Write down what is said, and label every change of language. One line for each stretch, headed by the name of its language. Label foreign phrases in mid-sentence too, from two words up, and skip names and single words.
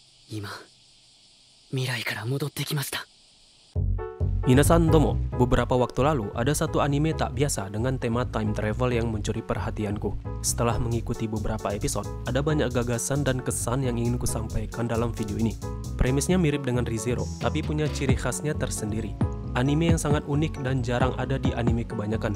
Japanese: 今未来から戻ってきました。皆さん、どうも,
Indonesian: beberapa waktu lalu ada satu anime tak biasa dengan tema time travel yang mencuri perhatianku. Setelah mengikuti beberapa episode, ada banyak gagasan dan kesan yang ingin ku sampaikan dalam video ini. Premisnya mirip dengan ReZero, tapi punya ciri khasnya tersendiri. Anime yang sangat unik dan jarang ada di anime kebanyakan.